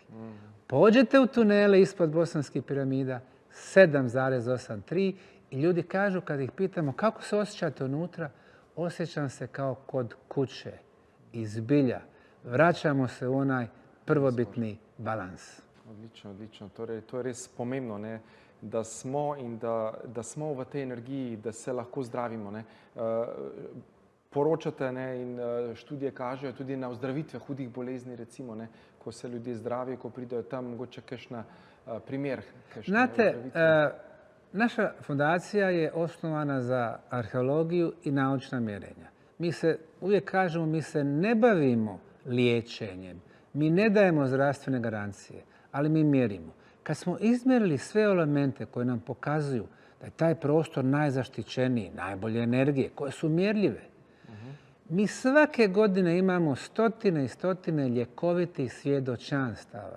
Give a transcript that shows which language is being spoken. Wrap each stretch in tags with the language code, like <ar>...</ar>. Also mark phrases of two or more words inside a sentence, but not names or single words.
<bs>Pođete u tunele ispod Bosanskih piramida, 7,83 i ljudi kažu kad ih pitamo kako se osjećate unutra, osjećam se kao kod kuće, izbilja. Vraćamo se u onaj prvobitni balans.</bs> <sl>Odlično. Torej, to je res pomembno, ne? Da smo in da smo v tej energiji, da se lahko zdravimo. Ne? Poročate, ne? In študije kažejo tudi na ozdravitve hudih bolezni, recimo, ne? Ko se ljudje zdravijo, ko pridejo tam, mogoče kakšna primer.</sl> <bs>Znate, naša fundacija je osnovana za arheologiju i naučna mjerenja. Mi se, uvijek kažemo, mi se ne bavimo liječenjem. Mi ne dajemo zdravstvene garancije, ali mi mjerimo. Kad smo izmjerili sve elemente koje nam pokazuju da je taj prostor najzaštićeniji, najbolje energije, koje su mjerljive, mi svake godine imamo stotine i stotine ljekovitih svjedočanstava.</bs>